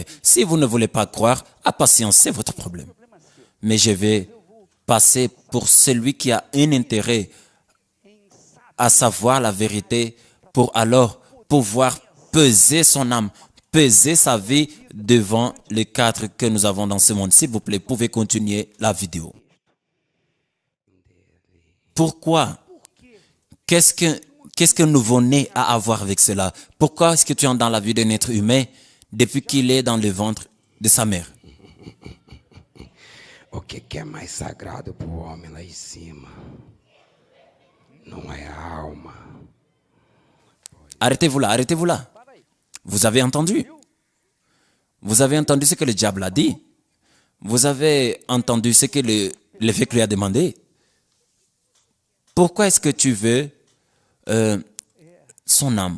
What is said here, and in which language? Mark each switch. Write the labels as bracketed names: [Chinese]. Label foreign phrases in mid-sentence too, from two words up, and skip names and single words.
[French] Si vous ne voulez pas croire, à patience, c'est votre problème. Mais je vais passer pour celui qui a un intérêt à savoir la vérité pour alors pouvoir peser son âme, peser sa vie devant les quatre que nous avons dans ce monde. S'il vous plaît, pouvez continuer la vidéo. Pourquoi? Qu'est-ce que nouveau-né a à voir avec cela? Pourquoi est-ce que tu entres dans la vie d'un être humain depuis qu'il est dans le ventre de sa mère? [Portuguese] O que é mais sagrado para o homem lá em cima? Não é a alma. [French] Arrêtez-vous là, arrêtez-vous là. Vous avez entendu? Vous avez entendu ce que le diable a dit? Vous avez entendu ce que l'évêque lui a demandé? Pourquoi est-ce que tu veux son âme?